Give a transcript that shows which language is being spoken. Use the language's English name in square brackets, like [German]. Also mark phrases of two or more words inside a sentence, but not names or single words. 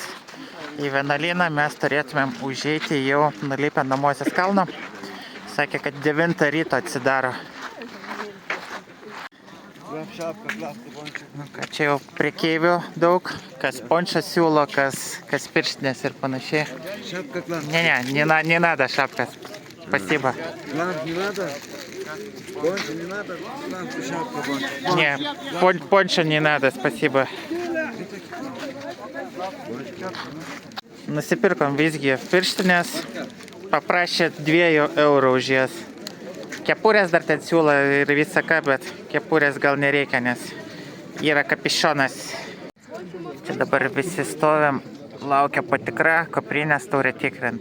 [Lithuanian] Į vienuolyną mes turėtumėm užeiti jau nulipę nuo Mozės kalno. Sakė, kad 9 ryto atsidaro. Čia jau prekeivių daug, kas pončą siūlo, kas pirštinės ir panašiai. [Russian] Не надо шапка. Спасибо. Не, пончо не надо, спасибо. [Lithuanian] Nusipirkom visgi pirštinės, paprašė 2 eurų už jas. Kepurės dar ten siūlo ir visą ką, bet kepurės gal nereikia, nes yra kapišonas. Čia dabar visi stovim, laukia patikra, kuprinės turi tikrint.